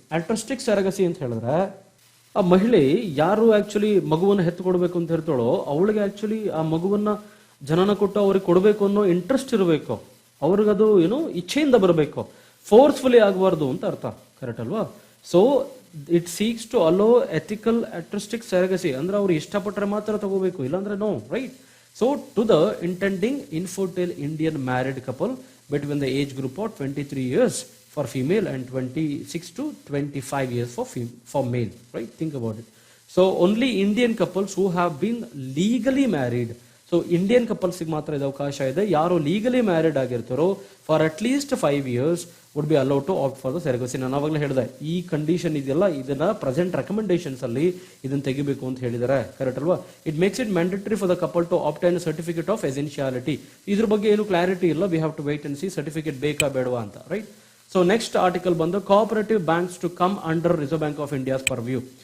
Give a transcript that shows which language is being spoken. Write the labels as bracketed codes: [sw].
[kn] ಆಲ್ಟ್ರುಸ್ಟಿಕ್ ಸೆರಗಸಿ ಅಂತ ಹೇಳಿದ್ರೆ ಆ ಮಹಿಳೆ ಯಾರು ಆಕ್ಚುಲಿ ಮಗುವನ್ನು ಹೆತ್ತುಕೊಡ್ಬೇಕು ಅಂತ ಹೇಳ್ತಾಳೋ ಅವಳಿಗೆ ಆಕ್ಚುಲಿ ಆ ಮಗುವನ್ನ ಜನನ ಕೊಟ್ಟು ಅವ್ರಿಗೆ ಕೊಡಬೇಕು ಅನ್ನೋ ಇಂಟ್ರೆಸ್ಟ್ ಇರಬೇಕು. ಅವ್ರಿಗದು ಏನು ಇಚ್ಛೆಯಿಂದ ಬರಬೇಕು, ಫೋರ್ಸ್ಫುಲಿ ಆಗಬಾರ್ದು ಅಂತ ಅರ್ಥ. ಕರೆಕ್ಟ್ ಅಲ್ವಾ? So [en] it seeks to allow ethical altruistic surrogacy [kn] ಅಂದ್ರೆ ಅವ್ರು ಇಷ್ಟಪಟ್ಟರೆ ಮಾತ್ರ ತಗೋಬೇಕು, ಇಲ್ಲಾಂದ್ರೆ no, right? [en] So to the intending infertile Indian married couple between the age group of 23 years for female and 26 to 25 years for male, right? Think about it. So only Indian couples who have been legally married. [kn] So Indian couples ಗೆ ಮಾತ್ರ ಇದು ಅವಕಾಶ ಇದೆ. ಯಾರು [en] legally married [kn] ಆಗಿರ್ತಾರೋ [en] For at least 5 years would be allowed to opt for the surrogacy. [kn] ನಾನು ಅವಾಗಲೇ ಹೇಳಿದೆ ಈ ಕಂಡೀಷನ್ ಇದೆಯಲ್ಲ ಇದನ್ನ ಪ್ರೆಸೆಂಟ್ ರೆಕಮೆಂಡೇಶನ್ಸ್ ಅಲ್ಲಿ ಇದನ್ನ ತೆಗಿಬೇಕು ಅಂತ ಹೇಳಿದ್ದಾರೆ. ಕರೆಕ್ಟ್ ಅಲ್ವಾ? [en] It makes it mandatory for the couple to obtain certificate of essentiality. [kn] ಇದ್ರ ಬಗ್ಗೆ ಏನು ಕ್ಲಾರಿಟಿ ಇಲ್ಲ. [en] we have to wait and see [kn] certificate ಬೇಕಾ ಬೇಡವಾ ಅಂತ, ರೈಟ್? [en] So next article ಬಂದು cooperative banks to come under reserve bank of India's purview.